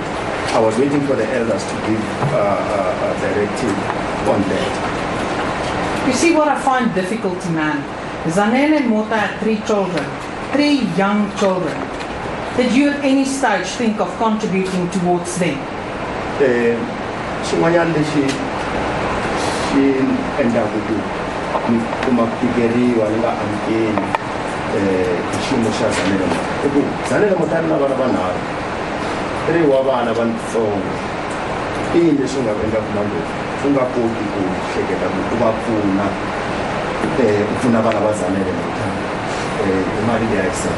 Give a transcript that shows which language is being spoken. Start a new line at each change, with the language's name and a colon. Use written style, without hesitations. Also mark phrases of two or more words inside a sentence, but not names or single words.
English: I was waiting for the elders to give a directive on that. You see what I find difficult, man? Zanele Mota had 3 children, 3 young children. Did you at any stage think of contributing towards them?
Tsonga: Xin'wanyana lexi xi endlaku ku ma tikeriwa ni nga amukeli xiyimo xa Zanele Mota i ku Zanele Mota ri na vana vanharhu 3 wa vana vantsongo i yini leswi nga endlaku na loko u nga koti ku hleketa ku va pfuna vana va Zanele Mota hi mali leyi a yi sala.